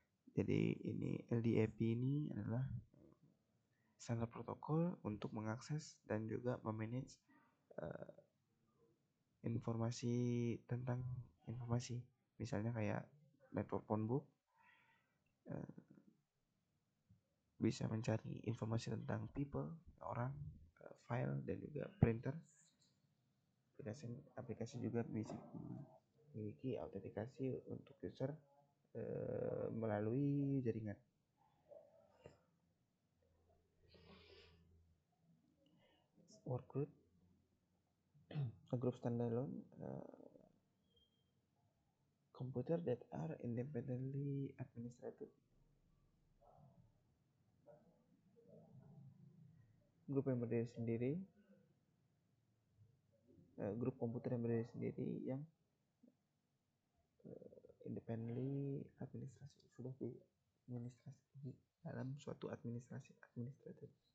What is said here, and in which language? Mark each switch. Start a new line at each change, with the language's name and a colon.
Indonesian: Jadi ini LDAP ini adalah standar protokol untuk mengakses dan juga memanage informasi tentang informasi, misalnya kayak network phone book bisa mencari informasi tentang people, orang, file, dan juga printer. Aplikasi juga bisa memiliki autentikasi untuk user melalui jaringan.
English: Workgroup, a group standalone computer that are independently administrated.
Indonesian: Grup yang berdiri sendiri, grup komputer yang berdiri sendiri yang independently administrasi, sudah diadministrasi dalam suatu administratif.